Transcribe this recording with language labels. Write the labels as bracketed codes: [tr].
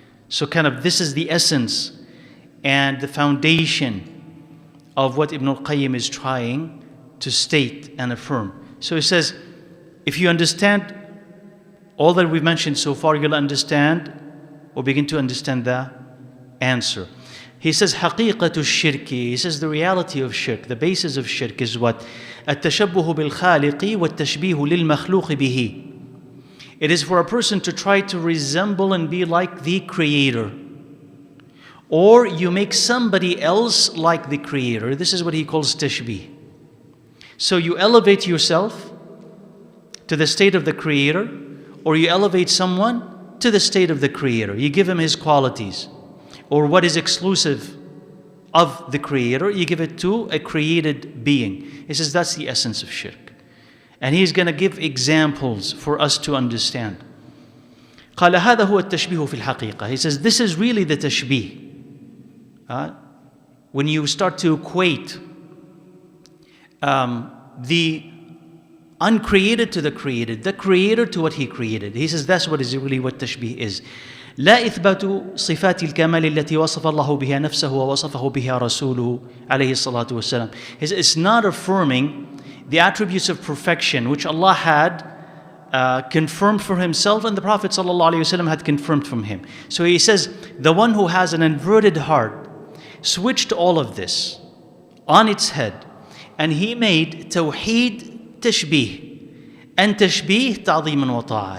[en] So kind of this is the essence and the foundation of what Ibn al-Qayyim is trying to state and affirm. So he says, if you understand all that we've mentioned so far, you'll understand or begin to understand the answer. He says, [ar] حقيقة الشرك. [en] He says the reality of shirk, the basis of shirk is what? [ar] التشبه بالخالق والتشبيه للمخلوق به. [en] It is for a person to try to resemble and be like the Creator. Or you make somebody else like the Creator. This is what he calls tashbih. So you elevate yourself to the state of the Creator, or you elevate someone to the state of the Creator. You give him his qualities, or what is exclusive of the Creator, you give it to a created being. He says that's the essence of shirk. And he's going to give examples for us to understand. [ar] قال هذا هو التشبيه في الحقيقة. [en] He says this is really the tashbih. When you start to equate the uncreated to the Creator to what he created. He says that's what is really what tashbih is. [ar] لا إثبات صفات الكمال التي وصف الله بها نفسه ووصفه بها رسوله عليه الصلاة والسلام. [en] It's not affirming the attributes of perfection which Allah had confirmed for himself and the Prophet ﷺ had confirmed from him. So he says, the one who has an inverted heart switched all of this on its head, and he made tawheed tashbih, and tashbih ta'zeeman wa ta'a.